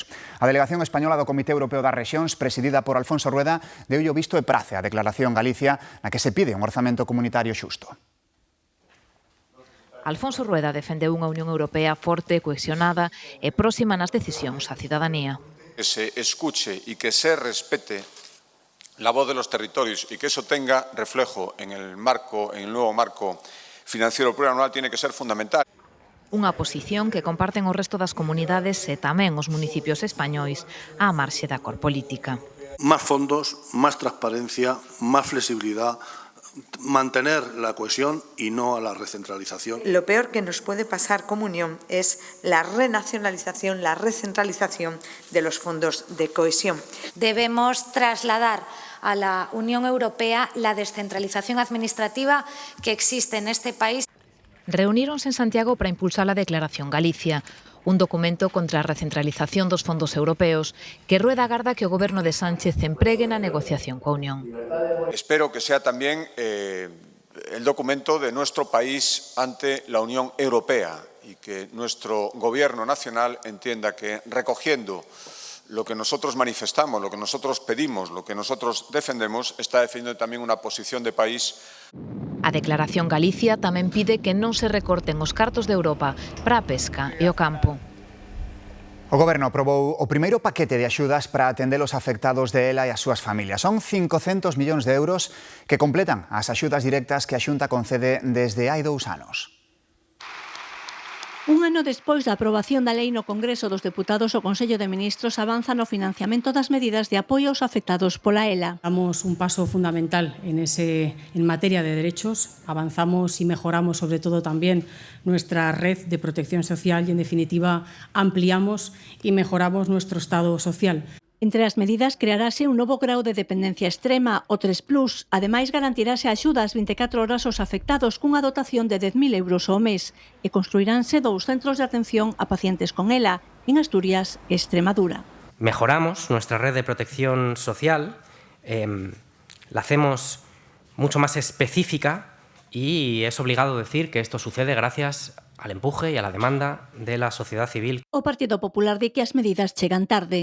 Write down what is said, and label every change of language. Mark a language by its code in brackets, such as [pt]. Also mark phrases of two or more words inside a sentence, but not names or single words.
[gl] A delegación española do Comité Europeo das Rexións, presidida por Alfonso Rueda, deulle o visto e prace a Declaración Galicia, na que se pide un orzamento comunitario xusto. Alfonso Rueda defendeu unha Unión Europea forte, cohesionada e próxima nas decisións á cidadanía. [es] Que se escuche y que se respete la voz de los territorios y que eso tenga reflejo en el nuevo marco financiero plurianual tiene que ser fundamental. [gl] Unha posición que comparten o resto das comunidades e tamén os municipios españois á marxe da cor política. [es] Más fondos, más transparencia, más flexibilidad, mantener la cohesión y no a la recentralización. Lo peor que nos puede pasar como Unión es la renacionalización, la recentralización de los fondos de cohesión. Debemos trasladar a la Unión Europea la descentralización administrativa que existe en este país. [gl] Reuníronse en Santiago para impulsar a Declaración Galicia, un documento contra a recentralización dos fondos europeos que Rueda agarda que o goberno de Sánchez empregue na negociación coa Unión. [es] Espero que sea también el documento de nuestro país ante la Unión Europea y que nuestro gobierno nacional entienda que recogiendo lo que nosotros manifestamos, lo que nosotros pedimos, lo que nosotros defendemos, está defendiendo [gl] tamén unha posición de país. A Declaración Galicia tamén pide que non se recorten os cartos de Europa para a pesca e o campo. O Goberno aprobou o primeiro paquete de axudas para atender os afectados de ELA e as súas familias. Son 500 millóns de euros que completan as axudas directas que a Xunta concede desde hai 2 anos. Un ano despois da aprobación da lei no Congreso dos Deputados, o Consello de Ministros avanza no financiamento das medidas de apoio aos afectados pola ELA. [es] Damos un paso fundamental en materia de derechos, avanzamos y mejoramos sobre todo también nuestra red de protección social y en definitiva ampliamos y mejoramos nuestro estado social. [gl] Entre as medidas crearase un novo grau de dependencia extrema, o 3+. Ademais, garantirase axudas 24 horas aos afectados cunha dotación de 10.000 euros ao mes e construiránse 2 centros de atención a pacientes con ELA en Asturias e Extremadura. [es] Mejoramos nuestra red de protección social, la hacemos mucho más específica y es obligado decir que esto sucede gracias al empuje y a la demanda de la sociedad civil. [gl] O Partido Popular di que as medidas chegan tarde.